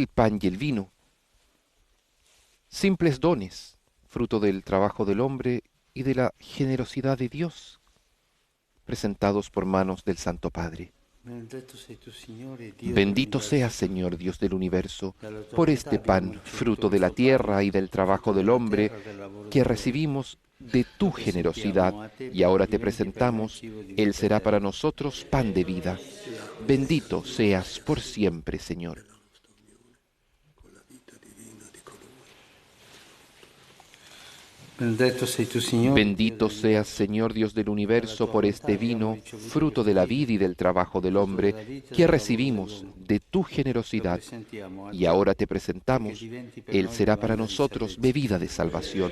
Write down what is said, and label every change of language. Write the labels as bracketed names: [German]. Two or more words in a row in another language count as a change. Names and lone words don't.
[Spanish] pan y el vino, simples dones, fruto del trabajo del hombre y de la generosidad de Dios, presentados por manos del Santo Padre. [Italian] Benedetto sei tu, Signore, Dio [Spanish] Bendito [Italian] dell'universo. [Spanish] seas, Señor Dios del universo, [Italian] Dalla tua [Spanish] por [Italian] bontà [Spanish] este [Italian] abbiamo [Spanish] pan, [Italian] ricevuto [Spanish] fruto de [Italian] il [Spanish] la [Italian] tuo [Spanish] tierra [Italian] pane, [Spanish] y del trabajo [Italian] frutto [Spanish] del [Italian] della [Spanish] hombre, [Italian] terra, del lavoro [Spanish] que [Italian] dell'uomo. [Spanish] recibimos de tu [Italian] Lo presentiamo [Spanish] generosidad, [Italian] a te [Spanish] y ahora te [Italian] perché diventi per noi [Spanish] presentamos, [Italian] cibo di [Spanish] Él [Italian] vita [Spanish] será para [Italian] eterna. [Spanish] nosotros pan de vida. Bendito seas por siempre, Señor. [Italian] Benedetto sei tu, Signore, [Spanish] Bendito [Italian] Dio [Spanish] seas, Señor Dios del universo, por este vino, fruto de la vida y del trabajo del hombre, que recibimos de tu generosidad, y ahora te presentamos, Él será para nosotros bebida de salvación.